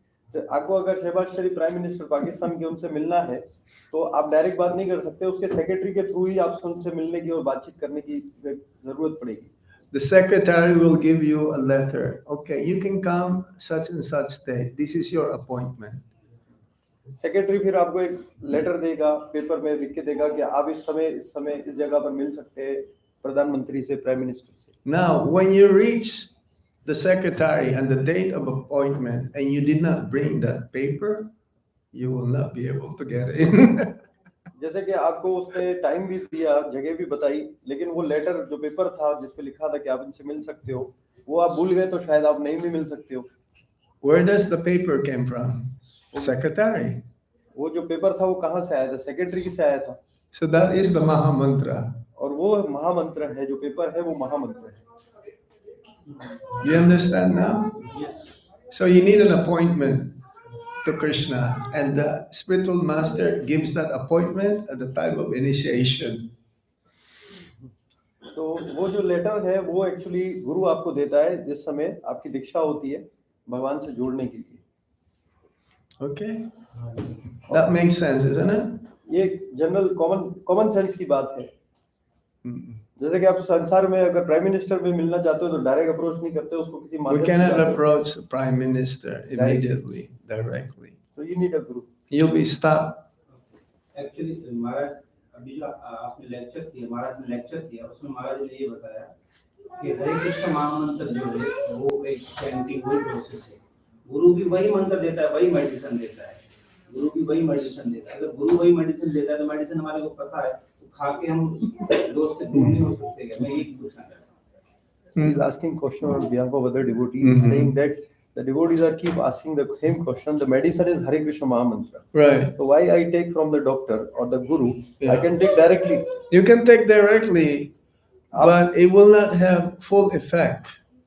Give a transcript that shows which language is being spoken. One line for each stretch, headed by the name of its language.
Hindi: आपको अगर शहबाज शरीफ prime minister Pakistan के उनसे मिलना है तो आप डायरेक्ट बात नहीं कर सकते, उसके सेक्रेटरी के थ्रू ही आपसे उनसे मिलने की और बातचीत करने की जरूरत पड़ेगी।
English: The secretary will give you a letter. Okay, you can come such and such day. This is your appointment.
Hindi: Secretary फिर आपको एक लेटर देगा, पेपर में लिख के देगा कि आप इस समय इस जगह पर मिल सकते हैं प्रधानमंत्री से, प्राइम मिनिस्टर से।
English: Now, when you reach the secretary and the date of appointment and you did not bring that paper, you will not be able to get in.
Hindi: जैसे कि आपको उसने टाइम भी दिया, जगह भी बताई, लेकिन वो लेटर जो पेपर था जिस पे लिखा था कि आप इनसे मिल सकते हो, वो आप भूल गए तो शायद आप नहीं भी मिल सकते हो।
English: Where does the paper came from? Secretary.
Hindi: वो जो पेपर था वो कहाँ से आया था? सेक्रेटरी से आया था।
English: So that is the Mahamantra.
Hindi: और वो महामंत्र है, जो पेपर है वो महामंत्र है।
English: You understand now? Yes. So you need an appointment to Krishna, and the spiritual master gives that appointment at the time of initiation.
Hindi: तो वो जो लेटर है वो एक्चुअली गुरु आपको देता है जिस समय आपकी दीक्षा होती है भगवान से जोड़ने के लिए।
English: Okay? That makes sense, isn't it?
Hindi: ये जनरल कॉमन सेंस की बात है। जैसे कि आप संसार में अगर प्राइम मिनिस्टर में मिलना चाहते हो तो डायरेक्ट अप्रोच नहीं करते, उसको किसी माध्यम
English: We
Hindi: से
English: cannot
Hindi: जाते हो।
English: approach the prime minister immediately, directly. तो you need a guru. You'll be stopped.
Hindi: Actually महाराज अभी जो आपने लेक्चर किया, महाराज ने लेक्चर किया, उसमें महाराज ने ये बताया कि हरे कृष्ण महामंत्र जो है वो एक चैंटिंग वही प्रोसेस है। गुरु भी वही मंत्र देता है, वही मेडिसिन देता है। गुरु भी वही मेडिसिन देता है। अगर गुरु वही मेडिसिन देता है तो मेडिसिन हमारे को पता है, तो खा के हम दोस्त से दूर नहीं हो सकते क्या? मैं ये पूछना चाहता हूँ।
English: He's asking question on behalf of other devotees. He's saying that the devotees are keep asking the same question. The medicine is Hare Krishna Mahamantra. Right. So why I take from the doctor or the guru? Yeah. I can take directly. You can take directly, but it will not have full effect.